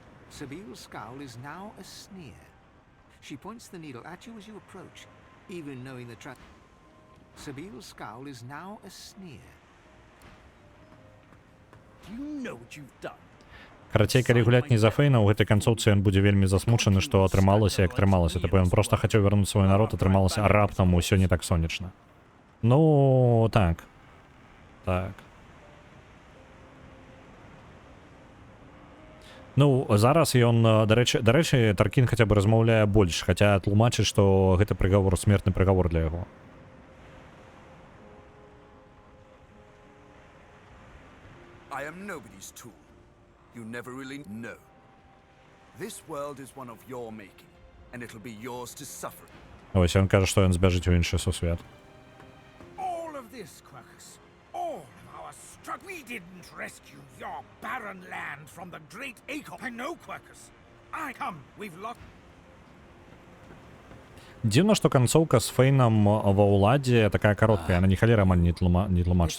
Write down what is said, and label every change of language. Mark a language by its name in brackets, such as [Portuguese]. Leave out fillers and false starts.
[English] Sabile's scowl is now a sneer. She points the needle at you as you approach, even knowing the trap. Sabile's scowl is now a sneer. You know what you've done. [Belarusian] Карацей, калі гуляць не за Фейна, у гэтай канцоўцы ён будзе вельмі засмучаны, што атрымалася, як атрымалася. Типа ён проста хацеў вярнуць свой народ, атрымалася, а раптам усё не так сонечна. Ну, так. Так. Ну, зараз ён, дарэчы, Таркін хаця бы размаўляе больш, хаця тлумачыць, што гэта прыгавор, смертны прыгавор для яго. [English] I am nobody's tool. You never really know. This world is one of your making, and it'll be yours to suffer. [Belarusian] Ось ён кажа, што ён збяжыць у іншы сусвет. [English] All of this, Quercus, all of our struggle. We didn't rescue your barren land from the great Acol. I know, Quercus. Come, we've lost. [Belarusian] Дзіўна, што канцоўка з Фейнам ва ўладзе такая кароткая, яна ні халера амаль не тлумачыць.